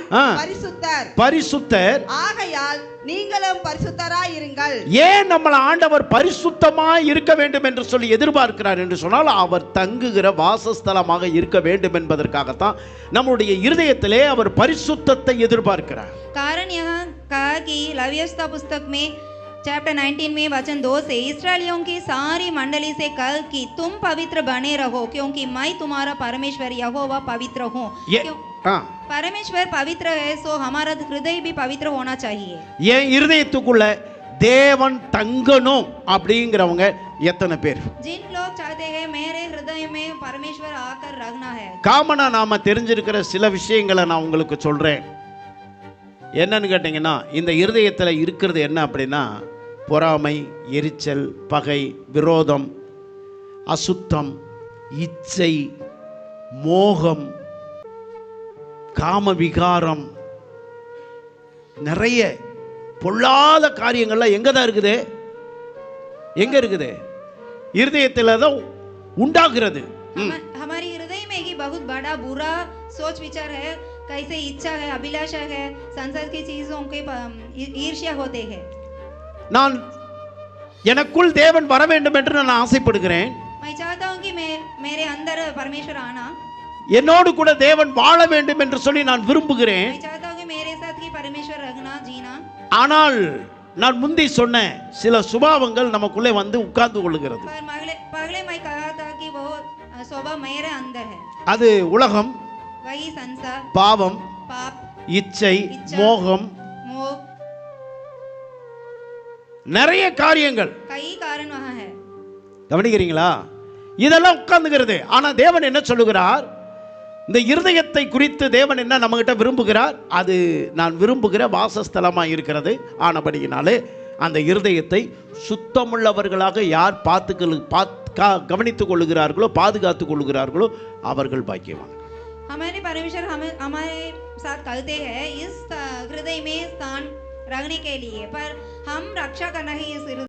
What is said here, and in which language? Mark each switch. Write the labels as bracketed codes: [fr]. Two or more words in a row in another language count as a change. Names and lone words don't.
[ta] பரிசுத்தர் ஆகையால் நீங்களும் பரிசுத்தராய் இருங்கள். ஏன் நம்மள ஆண்டவர் பரிசுத்தமாய் இருக்க வேண்டும் என்று சொல்லி எதிர்பார்க்கிறார் என்று சொன்னால் அவர் தங்குகிற வாசஸ்தலமாக இருக்க வேண்டும் என்பதற்காகத்தான் நம்முடைய இருதயத்திலே அவர் பரிசுத்தத்தை எதிர்பார்க்கிறார். [hi] कारण यहाँ कहा कि लव्यस्ता पुस्तक में चैप्टर 19 में वचन 2 से इस्राएलियों की सारी मंडली से कल कि तुम पवित्र बने रहो क्योंकि मैं तुम्हारा परमेश्वर यहोवा पवित्र हूँ. परमेश्वर पवित्र है सो हमारा हृदय भी पवित्र होना चाहिए. [ta] என் இருதயத்துக்குள்ள தேவன் தங்கணும் அப்படிங்கறவங்க எத்தனை பேர்? [hi] जिन लोग चाहते हैं मेरे हृदय में परमेश्वर आकर रहना है. [ta] காமனா நாம தெரிஞ்சிருக்கிற சில விஷயங்களை நான் உங்களுக்கு சொல்றேன். என்னன்னு கேட்டீங்கன்னா, இந்த இருதயத்தில் இருக்கிறது என்ன அப்படின்னா, பொறாமை, எரிச்சல், பகை, விரோதம், அசுத்தம், இச்சை, மோகம், காம விகாரம், நிறைய பொல்லாத காரியங்கள்லாம் எங்கே தான் இருக்குது? எங்க இருக்குது? இருதயத்தில் தான் உண்டாகிறது. [hi] हमारे हृदय में ही बहुत बड़ा बुरा सोच विचार है, कैसे इच्छा है, अभिलाषा है, संसार की चीजों के ईर्ष्या होते हैं. [ta] நான் எனக்குள் தேவன் வர வேண்டும் என்று நான் ஆசைப்படுகிறேன். [hi] मैं चाहता हूं कि मेरे अंदर परमेश्वर आना, [ta] என்னோடு கூட தேவன் வாழ வேண்டும் என்று சொல்லி நான் விரும்புகிறேன். [hi] मैं चाहता हूं कि मेरे साथ की परमेश्वर रहना, जीना. [ta] ஆனால் நான் முந்தி சொன்ன சில சுபாவங்கள் நமக்குள்ளே வந்து உட்கார்ந்து கொள்கிறது. [hi] पर पहले मैं कहा था कि वो स्वभाव मेरे अंदर है. [ta] அது உலகம், [hi] वही संसार, [ta] பாவம், [hi] पाप, [ta] இச்சை, மோகம், [hi] मोह, [ta] நிறைய காரியங்கள், [hi] कई कारण वहां है. [ta] கவனிக்கிறீங்களா? இதெல்லாம் உட்கார்ந்துகிறது. ஆனா தேவன் என்ன சொல்லுகிறார்? இந்த இருதயத்தை குறித்து தேவன் என்ன நம்ம கிட்ட விரும்புகிறார்? அது நான் விரும்புகிற வாசஸ்தலமாக இருக்கிறது. ஆனபடியினாலே அந்த இருதயத்தை சுத்தமுள்ளவர்களாக யார் கவனித்துக் கொள்ளுகிறார்களோ, பாதுகாத்துக் கொள்ளுகிறார்களோ அவர்கள் பாக்கியவான். [hi] हमारे परमेश्वर हमारे साथ कहते हैं इस हृदय में स्थान रखने के लिए, पर हम रक्षा करना ही इस